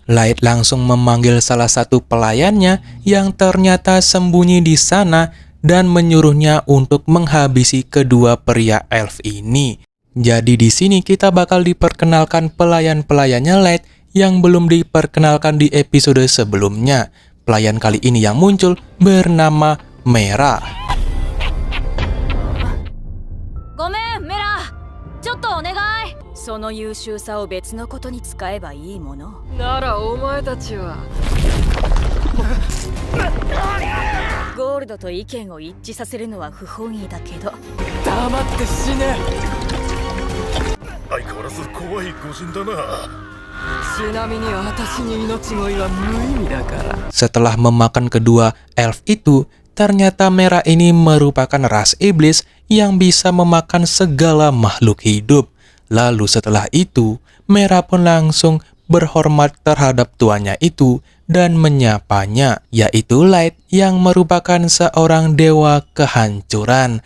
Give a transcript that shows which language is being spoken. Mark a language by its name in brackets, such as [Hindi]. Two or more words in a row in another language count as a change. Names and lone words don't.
[Indonesian] Light langsung memanggil salah satu pelayannya yang ternyata sembunyi di sana dan menyuruhnya untuk menghabisi kedua pria elf ini. Jadi di sini kita bakal diperkenalkan pelayan-pelayannya Light yang belum diperkenalkan di episode sebelumnya. Pelayan kali ini yang muncul bernama Mera. Gomen, Mera. [Japanese] ちょっとお願い。その優秀さを別のことに使えばいいもの。ならお前たちは。ゴールドと意見を一致させるのは不本意だけど。黙って死ね。相変わらず怖い御人だな。ちなみに私に命乞いは無意味だから。 [Indonesian] Setelah memakan kedua elf itu, ternyata Mera ini merupakan ras iblis yang bisa memakan segala makhluk hidup. Lalu setelah itu, Mera pun langsung berhormat terhadap tuannya itu dan menyapanya, yaitu Light yang merupakan seorang dewa kehancuran.